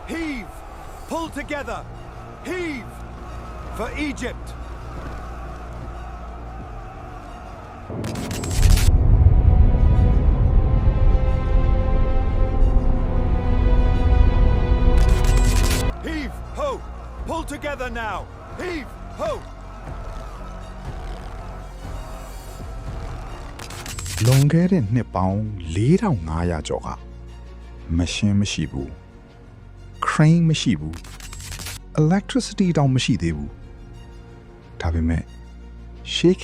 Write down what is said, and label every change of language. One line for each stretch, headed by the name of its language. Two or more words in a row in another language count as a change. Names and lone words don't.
English: Heave! Pull together! Heave! For Egypt! Heave! Ho! Pull together now! Heave! Ho!
Burmese: လွန်ခဲ့တဲ့နှစ်ပေါင်း4500ကျော်ကမရှင်းမရှိဘူး crane မရှိဘူး electricity တောင်မရှိသေးဘူးဒါပေမဲ့ရှေး